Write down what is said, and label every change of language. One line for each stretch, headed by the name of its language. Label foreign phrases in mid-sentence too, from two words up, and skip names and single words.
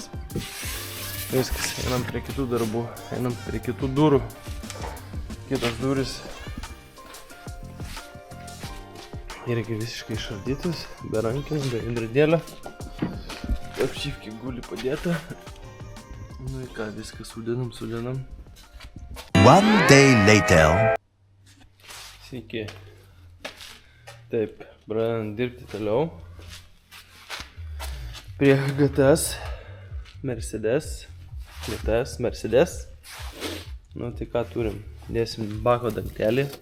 Lithuanian: Viskas, einam prie kitų darbų, einam prie kitų durų. Kitos durys irgi visiškai išardytas, be rankinų, be veidrodėlio. Apšifkė guli padėta. Nu į ką, viską sudedam.
English: One day later.
Lithuanian: Sveiki. Taip, pradedam dirbti toliau. Prie GTS Mercedes. Nu tai ką turim? Dėsim bako dangtelį.